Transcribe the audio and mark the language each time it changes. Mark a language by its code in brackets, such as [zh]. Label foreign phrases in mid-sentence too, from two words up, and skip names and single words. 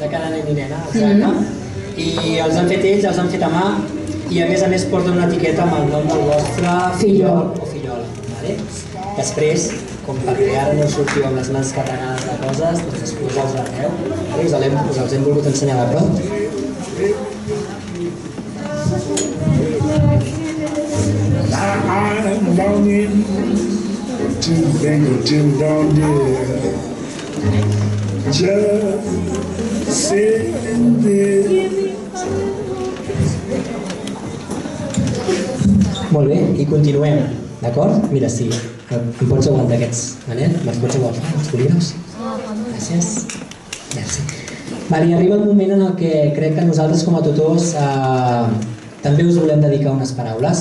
[ca] de cada nen i nena, exacte. I els han fet ells, els han fet a mà, i a més porten una etiqueta amb el nom del vostre fillol o fillola. Després, com perquè ara no sortiu amb les mans carregades de coses, doncs després els veureu. Us els hem volgut ensenyar de prop. [en] I'm longing to bingo Jim Brown dear. Just sitting there. [ca] Molt bé, i continuem, d'acord? Mira, sí, em pots aguantar aquests, Manel? Me'ls pots aguantar, els bolígrafs? Gràcies. Merci. I arriba el moment en el que crec que nosaltres com a tutors també us volem dedicar unes paraules.